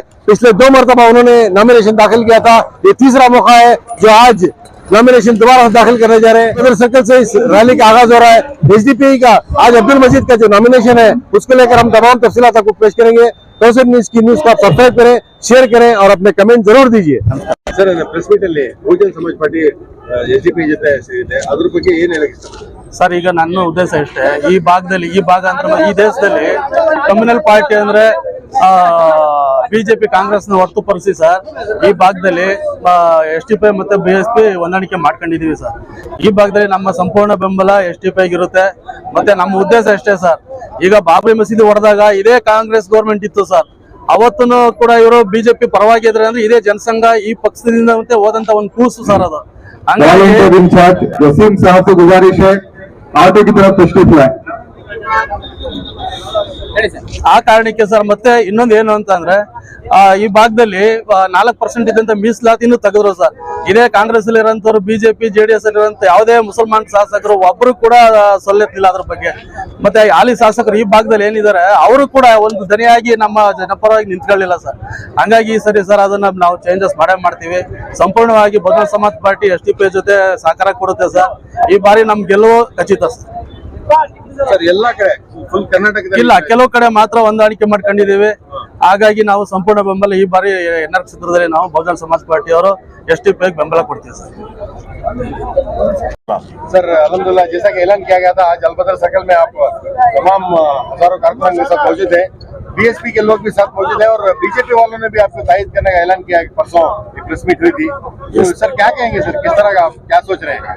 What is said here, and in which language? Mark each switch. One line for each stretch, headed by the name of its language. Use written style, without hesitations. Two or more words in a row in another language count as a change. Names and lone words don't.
Hindi: पिछले 2 मरतबा उन्होंने नॉमिनेशन दाखिल किया था, ये तीसरा मौका है जो आज नॉमिनेशन दोबारा दाखिल करने जा रहे हैं। अलबदर सर्कल से इस रैली का आगाज हो रहा है। एसडीपी का आज अब्दुल मजीद का जो नॉमिनेशन है उसको लेकर हम तमाम तफसीलात आपको पेश करेंगे। कौसर न्यूज़ की न्यूज़ को आप सब्सक्राइब करें, शेयर करें और अपने कमेंट जरूर दीजिए।
Kannada: ಸರ್,
English: press meet
Kannada: ಅಲ್ಲಿ ಬಹುಜನ ಸಮಾಜ ಪಾರ್ಟಿ ಎಸ್ಡಿಪಿ ಜೊತೆ ಸೇರಿದೆ, ಅದ್ರ ಬಗ್ಗೆ ಏನ್ ಹೇಳಕ್ಕೆ ಇಷ್ಟಪಡ್ತೀರಾ? ಸರ್, ಈಗ ನನ್ನ ಉದ್ದೇಶ ಇಷ್ಟೇ, ಈ ಭಾಗ ಅಂದ್ರೆ ಈ ದೇಶದಲ್ಲಿ
English: communal party
Kannada: ಅಂದ್ರೆ ಬಿಜೆಪಿ ಕಾಂಗ್ರೆಸ್ನ ಹೊರತುಪಡಿಸಿ ಸರ್ ಈ ಭಾಗದಲ್ಲಿ ಎಸ್ಡಿಪಿ ಮತ್ತೆ ಬಿಎಸ್ಪಿ ಹೊಂದಾಣಿಕೆ ಮಾಡ್ಕೊಂಡಿದೀವಿ ಸರ್. ಈ ಭಾಗದಲ್ಲಿ ನಮ್ಮ ಸಂಪೂರ್ಣ ಬೆಂಬಲ ಎಸ್ಡಿಪಿ ಆಗಿರುತ್ತೆ. ಮತ್ತೆ ನಮ್ಮ ಉದ್ದೇಶ ಇಷ್ಟೇ ಸರ್, ಈಗ ಬಾಬ್ರಿ ಮಸೀದಿ ಹೊಡೆದಾಗ ಇದೇ ಕಾಂಗ್ರೆಸ್ ಗೌರ್ಮೆಂಟ್ ಇತ್ತು ಸರ್, ಅವತ್ತೂ ಕೂಡ ಇವರು ಬಿಜೆಪಿ ಪರವಾಗಿ ಇದ್ರೆ ಅಂದ್ರೆ ಇದೇ ಜನಸಂಘ ಈ ಪಕ್ಷದಿಂದ ಮತ್ತೆ ಹೋದಂತ ಒಂದು ಕೂಸು ಸರ್ ಅದು.
Hindi: वसीम साहब को गुजारिश है आगे की तरफ तशरीफ लाए।
Kannada: ಆ ಕಾರಣಕ್ಕೆ ಸರ್ ಮತ್ತೆ ಇನ್ನೊಂದು ಏನು ಅಂತಂದ್ರೆ ಈ ಭಾಗದಲ್ಲಿ 4% ಇದ್ದಂತ ಮೀಸಲಾತಿನೂ ತೆಗೆದ್ರು ಸರ್. ಇದೇ ಕಾಂಗ್ರೆಸ್ ಅಲ್ಲಿ ಇರೋಂಥವ್ರು ಬಿಜೆಪಿ ಜೆಡಿಎಸ್ ಅಲ್ಲಿ ಇರೋಂಥ ಯಾವುದೇ ಮುಸಲ್ಮಾನ್ ಶಾಸಕರು ಒಬ್ರು ಕೂಡ ಸೊಲ್ಲೆತ್ತಿಲ್ಲ ಅದ್ರ ಬಗ್ಗೆ. ಮತ್ತೆ ಹಾಲಿ ಶಾಸಕರು ಈ ಭಾಗದಲ್ಲಿ ಏನಿದ್ದಾರೆ ಅವರು ಕೂಡ ಒಂದು ದನಿಯಾಗಿ ನಮ್ಮ ಜನಪರವಾಗಿ ನಿಂತ್ಕೊಳ್ಳಿಲ್ಲ ಸರ್. ಹಂಗಾಗಿ ಸರಿ ಸರ್, ಅದನ್ನ ನಾವು ಚೇಂಜಸ್ ಮಾಡ್ತೀವಿ. ಸಂಪೂರ್ಣವಾಗಿ ಬಹುಜನ ಸಮಾಜ ಪಾರ್ಟಿ ಎಸ್ಡಿಪಿ ಜೊತೆ ಸಹಕಾರ ಕೊಡುತ್ತೆ ಸರ್. ಈ ಬಾರಿ ನಮ್ ಗೆಲುವು ಖಚಿತ ಸರ್. ಎಲ್ಲಾ ಕಡೆ ಫುಲ್ ಕರ್ನಾಟಕದಲ್ಲಿ ಇಲ್ಲ, ಕೆಲವು ಕಡೆ ಮಾತ್ರ ಹೊಂದಾಣಿಕೆ ಮಾಡ್ಕೊಂಡಿದ್ದೀವಿ. ಹಾಗಾಗಿ ನಾವು ಸಂಪೂರ್ಣ ಬೆಂಬಲ ಈ ಬಾರಿ NR ಕ್ಷೇತ್ರದಲ್ಲಿ ನಾವು ಬಹುಜನ ಸಮಾಜ ಪಾರ್ಟಿ ಅವರು ಎಸ್ಡಿಪಿ ಬೆಂಬಲ ಕೊಡ್ತೀವಿ ಸರ್.
Hindi: सर अल्हम्दुलिल्लाह, जैसा कि ऐलान किया गया था, आज अलबदर सर्कल में आप तमाम हजारों कारकुनान के साथ मौजूद है, बीएसपी के लोग भी साथ मौजूद है और बीजेपी वालों ने भी आपको तायद करने का ऐलान किया। परसों एक
English: press meet
Hindi: हुई थी, तो सर क्या कहेंगे सर, किस तरह का आप क्या सोच रहे हैं?